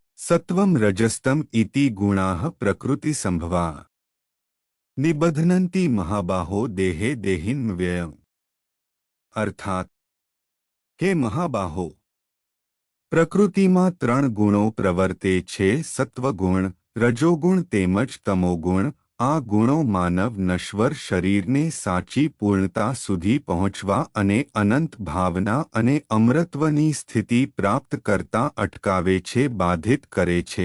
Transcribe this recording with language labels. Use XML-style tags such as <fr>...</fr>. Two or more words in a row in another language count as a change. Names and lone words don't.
<sa>सत्वं रजस्तम इति गुणाः प्रकृतिसंभवा निबध्नन्ति महाबाहो देहे देहिन्व्ययम्। अर्थात हे महाबाहो,</sa> <gu>પ્રકૃતિમાં ત્રણ ગુણો પ્રવર્તે છે, સત્વગુણ, રજોગુણ તેમજ તમોગુણ. આ ગુણો માનવ નશ્વર શરીરને સાચી પૂર્ણતા સુધી પહોંચવા અને અનંત ભાવના અને અમરત્વની સ્થિતિ પ્રાપ્ત કરતા અટકાવે છે, બાધિત કરે છે.</gu>